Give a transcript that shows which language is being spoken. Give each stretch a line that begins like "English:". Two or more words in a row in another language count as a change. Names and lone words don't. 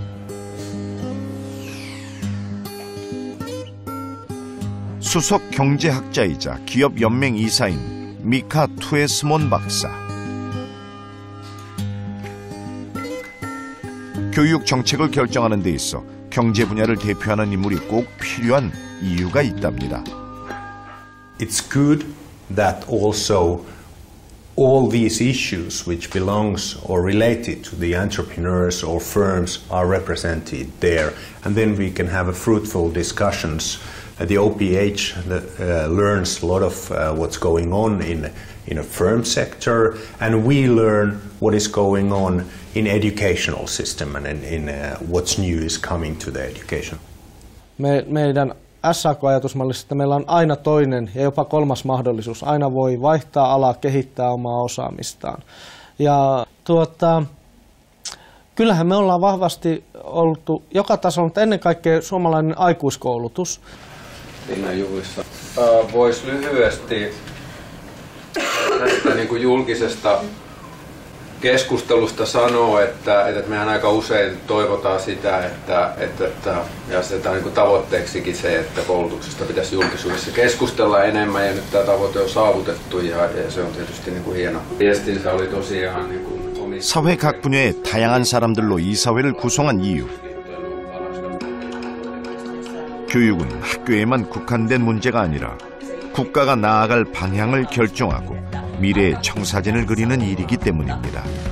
Korean: 수석 경제학자이자 기업연맹 이사인 미카 투에스몬 박사. 교육 정책을 결정하는 데 있어 경제 분야를 대표하는 인물이 꼭 필요한 이유가 있답니다.
English: It's good that also all these issues which belongs or related to the entrepreneurs or firms are represented there, and then we can have a fruitful discussions. The OPH learns a lot of what's going on in a firm sector, and we learn what is going on in educational system and in what's new is coming to the education.
Finnish: Meidän SAK-ajatusmallissa, että meillä on aina toinen ja jopa kolmas mahdollisuus. Aina voi vaihtaa alaa, kehittää omaa osaamistaan. Ja kyllähän me ollaan vahvasti oltu joka tasolla, mutta ennen kaikkea suomalainen aikuiskoulutus. Linnan juhlissa. Voisi lyhyesti tästä niin kuin julkisesta keskustelusta sanoa, että mehän aika usein toivotaan sitä, ja asetetaan niin kuin tavoitteeksikin se, että koulutuksesta pitäisi julkisuudessa keskustella enemmän, ja nyt tämä tavoite on saavutettu, ja se on tietysti niin kuin hieno. Viestinsä oli tosiaan niin kuin
Korean: 사회 각 분야의 다양한 사람들로 이 사회를 구성한 이유. 교육은 학교에만 국한된 문제가 아니라 국가가 나아갈 방향을 결정하고 미래의 청사진을 그리는 일이기 때문입니다.